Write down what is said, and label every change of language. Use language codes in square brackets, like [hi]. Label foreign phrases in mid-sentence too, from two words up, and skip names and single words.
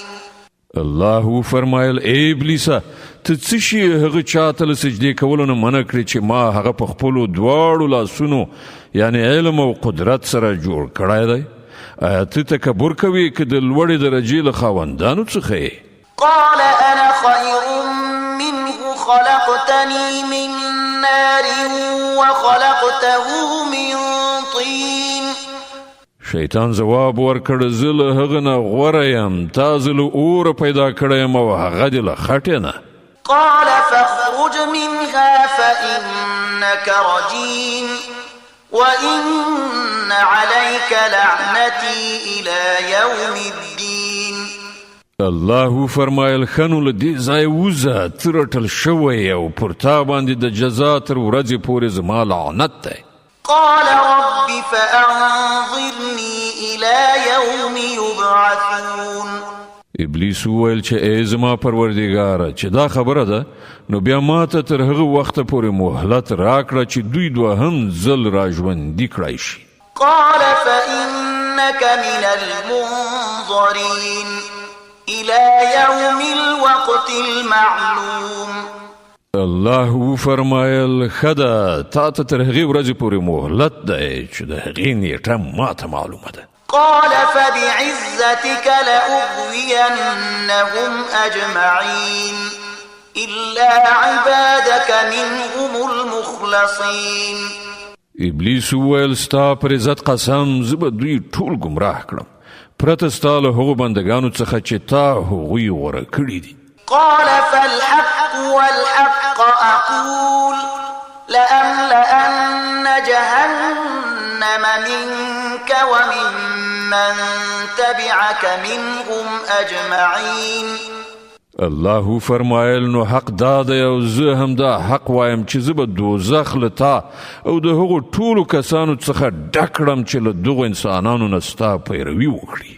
[ps] الله فرمایل ای ابلیسه ته څه شي هغه چاته له سجدې کولو نه منع کړې چې ما هغه په خپلو دواړو لاسونو یعنی علم او قدرت سره جوړ کړی دی؟ آیا ته تکبر کوې که د لوړې درجې له خاوندانو څخه یې؟ [ar] قال أنا خير منه خلقتني من نار وخلقته من طين. [ps] شیطان جواب ورکړ زه له هغه نه غوره یم تا زه له اوره پیدا کړی یم او هغه دې له خټې نه. [ar] قال فاخرج منها فإنك رجيم وإن عليك لعنتي إلى يوم الدين. [ps] الله فرمایل خنو له دې ځای وځه ته رټل شوی او پر تا باندې د جزا تر ورځې پورې زما لعنت دی. [ar] قال رب فأنظرني إلى يوم يبعثون. [ps] ابلیس وویل چې ای زما پروردګاره چې دا خبره ده نو بیا ما ته تر هغه وخته پورې مهلت راکړه چې دوی دوهم ځل راژوندي کړای شي. [ar] قال فإنك من المنظرين إلى يوم الوقت المعلوم. [ps] الله فرمایل خدا تا ته تر هغې ورځې پورې مهلت دی چې د هغې نیټه ما ته معلومه ده. [ar] قال فبعزتك لأغوينهم أجمعين إلا عبادك منهم المخلصين. [ps] ابلیس وویل ستا پر عزت قسم زه به دوی ټول ګمراه کړم پرته ستا له هغو بندګانو څخه چې تا هغوی غوره کړي دي. [ar] قال فالحق والحق أقول لأملأن جهنم منك وممن تبعك منهم أجمعين. [ps] الله فرمایل نو حق دا دی او زه هم دا حق وایم چې زه به دوزخ له تا او د هغو ټولو کسانو څخه ډک کړم چې له دغو انسانانو نه ستا پیروي وکړي.